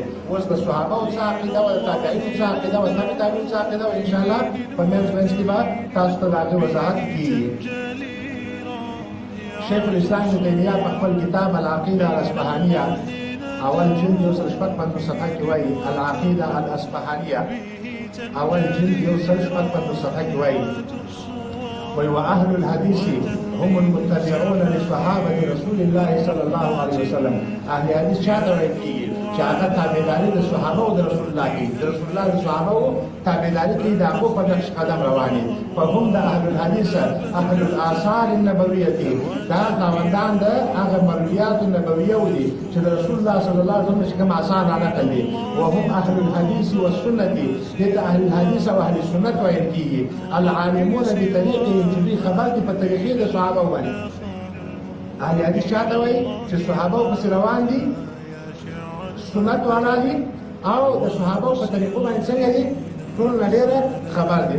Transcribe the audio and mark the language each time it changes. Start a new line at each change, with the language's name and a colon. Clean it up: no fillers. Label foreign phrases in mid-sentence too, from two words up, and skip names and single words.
Pashto: اوس د صحابه او عقیده او تابعین او عقیده او تابعین او عقیده او
Arabic: ان شاء الله
Pashto: په منځ کې به تاسو ته راځي وضاحت کیږي. شیخ الاسلام ابن تیمیه په خپل کتاب العقیده الاصفهانیه اول جلد 155 صفحه کې وایي العقیده الاصفهانیه اول جلد 155 صفحه کې وایي
Arabic: واهل الحديث هم المتبعون لصحابه رسول الله صلى الله عليه وسلم.
Pashto: اهل حدیث چاته وایي چې هغه تابعداري د صحابه او د رسول الله کوي، د رسول الله د صحابه او تابعداري کوي، د هغو په نقش قدم رواني.
Arabic: فهم د اهل الحديث اهل الاثار النبويه،
Pashto: دا خاوندان د هغه
Arabic: مرویات النبويه
Pashto: دي چې د رسول الله
Arabic: صلی الله علیه وسلم
Pashto: څخه کوم آثار نقل دي.
Arabic: وهم اهل الحديث والسنه،
Pashto: دته
Arabic: اهل الحديث
Pashto: او
Arabic: اهل السنه
Pashto: وایي کیږي.
Arabic: العالمون بطريقهم،
Pashto: چې دوی خبر دي په طریقې د صحابه باندې. اهل حدیث چاته وایي چې صحابه پسې روان دي، سنت والا دي او د صحابه په طریقو باندې څنګه دي، ټول ډېره خبر دي.